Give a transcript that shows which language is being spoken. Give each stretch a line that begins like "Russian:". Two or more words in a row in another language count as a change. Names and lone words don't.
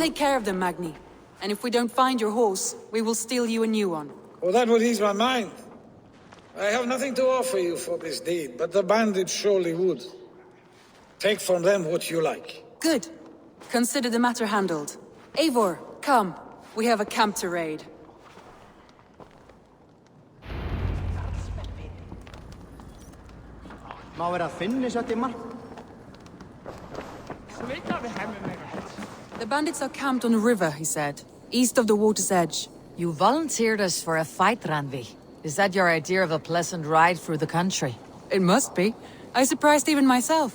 English: can take care of them, Magni. And if we don't find your horse, we will steal you a new one. Oh, that would ease my mind. I have nothing to offer you for this deed, but the bandits surely would. Take from them what you like. Good. Consider the matter handled. Eivor, come. We have a camp to raid.
Icelandic: Má vera að finna svo tíma?
English: The bandits are camped on a river, he said. East of the water's edge. You volunteered us for a fight, Ranvi. Is that your idea of a pleasant ride through the country? It must be. I surprised even myself.